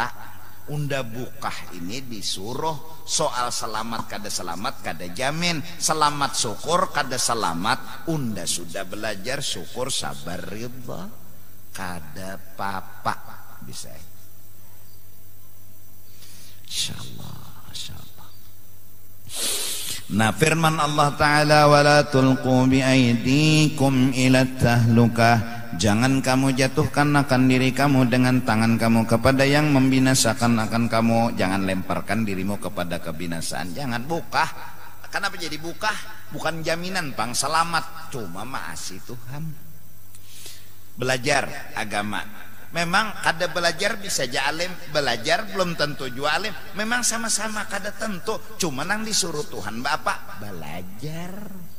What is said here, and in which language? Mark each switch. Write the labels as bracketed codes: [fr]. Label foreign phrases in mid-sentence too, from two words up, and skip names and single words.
[bjn] Unda bukah ini disuruh soal selamat kada jamin, selamat syukur kada selamat. Unda sudah belajar syukur sabar ridha kada apa-apa bisa. Insyaallah. Nah, [id] firman Allah Ta'ala, [ar] ولا تلقوا بأيديكم إلى التهلكة, [id] jangan kamu jatuhkan akan diri kamu dengan tangan kamu kepada yang membinasakan akan kamu. Jangan lemparkan dirimu kepada kebinasaan. [bjn] Jangan bukah. Kenapa jadi bukah? Bukan jaminan pang selamat, cuma maasi Tuhan. Belajar agama memang kada belajar bisa aja alim, belajar belum tentu juga alim. Memang sama-sama kada tentu, cuma nang disuruh Tuhan Bapak belajar.